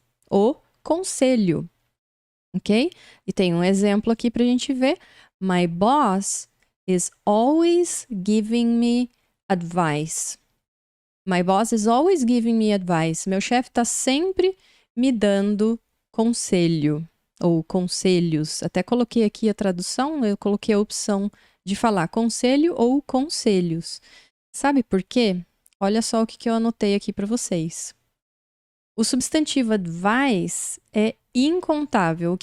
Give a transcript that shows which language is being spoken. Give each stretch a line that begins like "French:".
Portuguese: o conselho, ok? E tem um exemplo aqui pra gente ver.
English: My boss is always giving me advice. My boss is always giving me advice.
Portuguese: Meu chefe tá sempre me dando conselho ou conselhos. Até coloquei aqui a tradução, eu coloquei a opção de falar conselho ou conselhos. Sabe por quê? Olha só o que eu anotei aqui para vocês. O substantivo advice é incontável.